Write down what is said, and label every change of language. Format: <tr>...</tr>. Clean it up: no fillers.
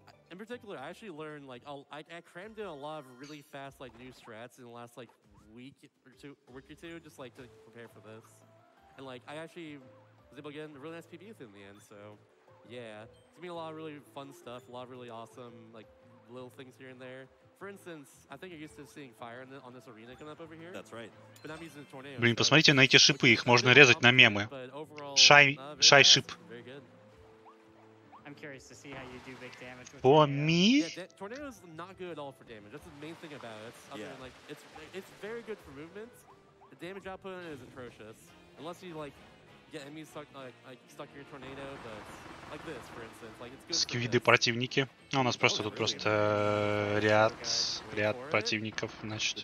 <en>In particular, I actually learned, like, I crammed in a lot of really fast, like, new strats in the last, like, week or two, just, like, to prepare for this. And, like, I actually was able to get a really nice PB within the end, so, yeah. It's gonna be a lot of really fun stuff, a lot of really awesome, like, little things here and there. For instance, I think you're used to seeing fire on this arena coming up over here. That's right. But I'm using the tornado.</en> <ru>Блин, посмотрите на эти шипы, их можно резать на мемы. Шай-шип.</ru> <en>I'm curious to see how you do big damage with For tornado. me? Yeah, tornado's not good at all for damage. That's the main thing about it. Like, it's very good for movement. The damage output is atrocious. Unless you like get enemies stuck stuck in your tornado, but like this, for instance, like it's good.</en> <ru>Сквиды противники. У нас просто тут просто ряд противников, значит.</ru>